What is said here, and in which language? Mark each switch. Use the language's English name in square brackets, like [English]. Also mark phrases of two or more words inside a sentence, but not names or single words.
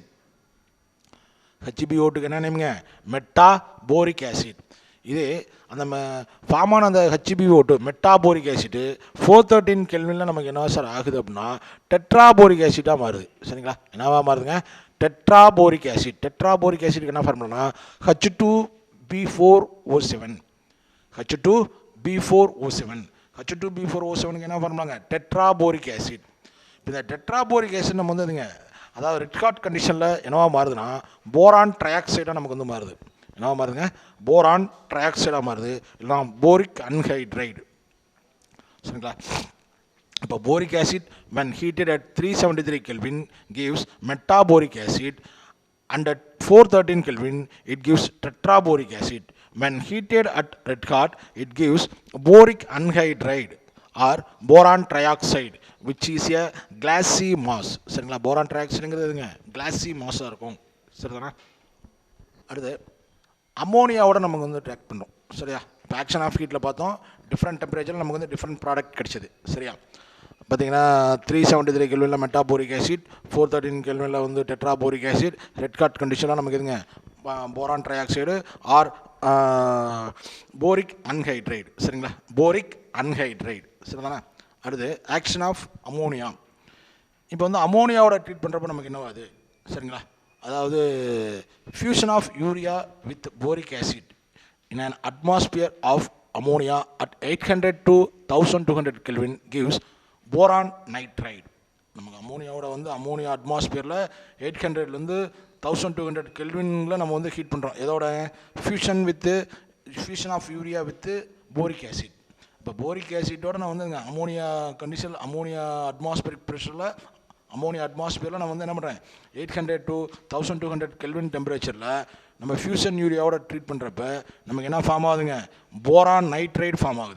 [Tamil] HbO2க்கு என்ன நேமுங்க, [English] metaboric acid. [Tamil] இது அந்த ஃபார்மான அந்த HbO2 [English] metaboric acid-u [Tamil] 413 கெல்வினில் நமக்கு என்ன சார் ஆகுது அப்படின்னா [English] tetraboric acid-aaga [Tamil] மாறுது. சரிங்களா? என்னவா மாறுதுங்க, [English] tetraboric acid. tetraboric acid-ukku [Tamil] என்ன ஃபார்முலானா H2B4O7. H2B4O7. H2B4O7க்கு என்ன ஃபார்முலாங்க, [English] tetraboric acid. [Tamil] இப்போ இந்த [English] tetraboric acid [Tamil] நம்ம வந்து அதுங்க அதாவது [English] red hot condition-il [Tamil] என்னவா மாறுதுன்னா [English] boron trioxide-aaga [Tamil] நமக்கு வந்து மாறுது. என்னவா மாறுதுங்க, [English] boron trioxide-aaga [Tamil] மாறுது, இல்லைனா [English] boric anhydride. [Tamil] சரிங்களா? இப்போ [English] boric acid when heated at 373 Kelvin gives metaboric acid, and at 413 Kelvin it gives tetraboric acid. When heated at red hot it gives boric anhydride or boron trioxide, which is a glassy mass. [Tamil] சரிங்களா? [English] boron trioxide-ngiRadhu [Tamil] எதுங்க, [English] glassy mass-ஆக [Tamil] இருக்கும். சரிதானா? அடுத்து அமோனியாவோட நமக்கு வந்து ட்ராக் பண்ணுறோம். சரியா? இப்போ [English] action of heat-il [Tamil] பார்த்தோம், [English] different temperature-il [Tamil] நமக்கு வந்து [English] different product [Tamil] கிடைச்சது. சரியா? பார்த்தீங்கன்னா 373 கெல்வினில் [English] metaboric acid, [Tamil] 413 கெல்வினில் வந்து [English] tetraboric acid, red hot condition-aaga [Tamil] நமக்கு எதுங்க [English] boron trioxide or boric anhydride. [Tamil] சரிங்களா? [English] boric anhydride. [Tamil] சரிதானே? அடுத்து [English] action of ammonia. [Tamil] இப்போ வந்து அமோனியாவோட ட்ரீட் பண்ணுறப்ப நமக்கு என்னவாது? சரிங்களா? அதாவது [English] fusion of urea with boric acid in an atmosphere of ammonia at 800 to 1200 Kelvin gives boron nitride. [Tamil] நமக்கு அமோனியாவோட வந்து [English] ammonia atmosphere-il [Tamil] 800லேருந்து 1200 கெல்வினில் நம்ம வந்து ஹீட் பண்ணுறோம். [English] எதோட fusion of urea with boric acid. [Tamil] இப்போ போரிக் ஆசிட்டோட நான் வந்து [English] ammonia condition ammonia atmospheric pressure-il ammonia atmosphere-il [Tamil] நான் வந்து என்ன பண்ணுறேன் 800 to 1200 [English] Kelvin temperature-il [Tamil] நம்ம ஃபியூஷன் யூரியாவோட ட்ரீட் பண்ணுறப்ப நமக்கு என்ன ஃபார்ம் ஆகுதுங்க, [English] boron nitride form [Tamil] ஆகுது.